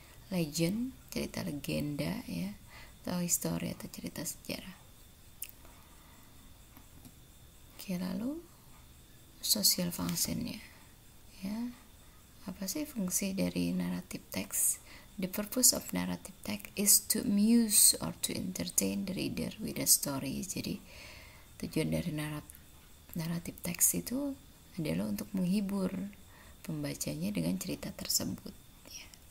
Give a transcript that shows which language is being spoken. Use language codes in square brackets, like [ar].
[id] Legend, cerita legenda ya, atau histori atau cerita sejarah. Oke, lalu social functionnya ya. Apa sih fungsi dari narrative text? [en] The purpose of narrative text is to amuse or to entertain the reader with a story. [id] Jadi tujuan dari naratif teks itu adalah untuk menghibur pembacanya dengan cerita tersebut ya.